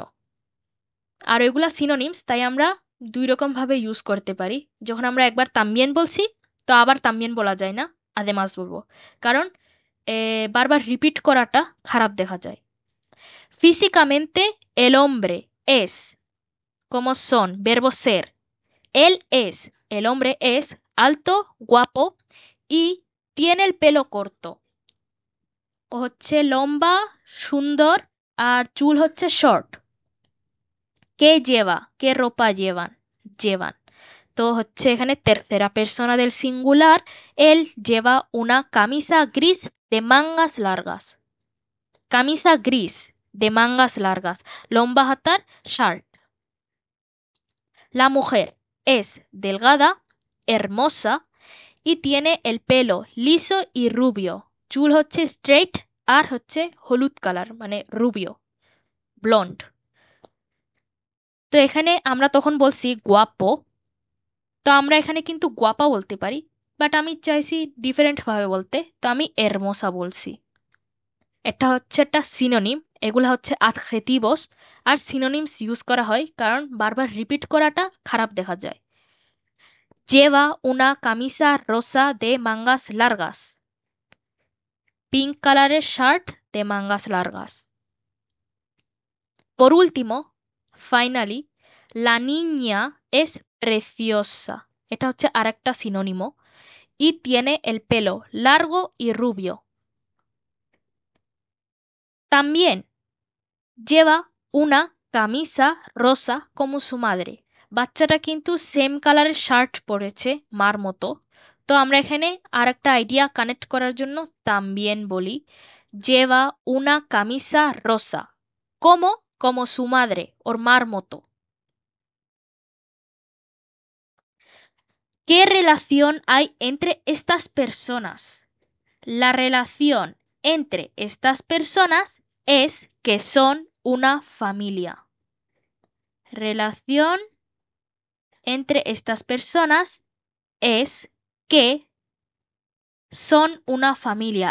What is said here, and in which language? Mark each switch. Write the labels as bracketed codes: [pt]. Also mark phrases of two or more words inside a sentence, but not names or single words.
[bn] আর এগুলা সিনোনিমস, তাই আমরা দুই রকম ভাবে ইউজ করতে পারি। যখন আমরা একবার তাম্বিয়েন বলছি তো আবার তাম্বিয়েন বলা যায় না, আদেমাস বলবো, কারণ বারবার রিপিট করাটা খারাপ দেখা যায়। [es] ফিজিকামেন্টে el hombre es, como son, verbo ser, él es, el hombre es alto, guapo y tiene el pelo corto। [bn] ও হচ্ছে লম্বা, সুন্দর, আর চুল হচ্ছে শর্ট। [es] qué lleva, qué ropa llevan, llevan. [bn] তো হচ্ছে এখানে [es] tercera persona del singular, él lleva una camisa gris de mangas largas, camisa gris de mangas largas, [bn] লম্বা হাতার শার্ট। [es] La mujer es delgada, hermosa y tiene el pelo liso y rubio, [bn] চুল হচ্ছে স্ট্রেট আর হচ্ছে হলুদ কালার মানে রুবিও। ব্লন্ড। তো এখানে আমরা তখন বলছি গুয়াপো, তো আমরা এখানে কিন্তু গুয়াপা বলতে পারি, বাট আমি চাইছি ডিফারেন্ট ভাবে বলতে, তো আমি এরমোসা বলছি। এটা হচ্ছে একটা সিনোনিম, এগুলা হচ্ছে আদজেটিভস। আর সিনোনিমস ইউজ করা হয় কারণ বারবার রিপিট করাটা খারাপ দেখা যায়। [es] Lleva una camisa rosa de mangas largas. [bn] পিঙ্ক কালারের শার্ট [es] de mangas largas. Por último, finally, la niña es preciosa. [bn] এটা হচ্ছে আরেকটা সিনোনিমো। [es] Y tiene el pelo largo y rubio. También lleva una camisa rosa como su madre. [bn] বাচ্চাটা কিন্তু সেম কালারের শার্ট পরেছে মার মতো। তো আমরা এখানে আরেকটা [en] idea connect [bn] করার জন্য también বলি [es] lleva una camisa rosa como su madre, [bn] ওর মার মতো। [es] ¿Qué relación hay entre estas personas? La relación entre estas personas es que son una familia. Relación entre estas personas es que son una familia.